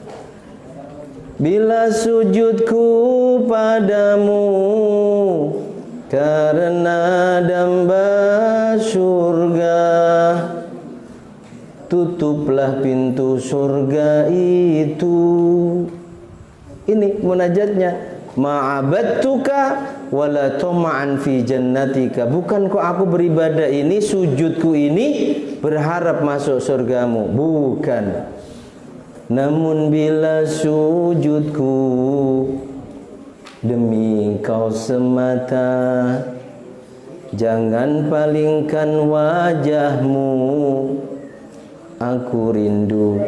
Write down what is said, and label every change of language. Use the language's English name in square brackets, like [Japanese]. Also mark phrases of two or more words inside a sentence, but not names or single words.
[Indonesian] Bila sujudku padamu karena damba surga, tutuplah pintu surga itu. Ini munajatnya. [Arabic] ما عبدتك ولا طمعا في جنتك. [Indonesian] Bukan kok aku beribadah ini, sujudku ini berharap masuk surgamu, bukan. Namun bila sujudku demi kau semata, jangan palingkan wajahmu, aku rindu.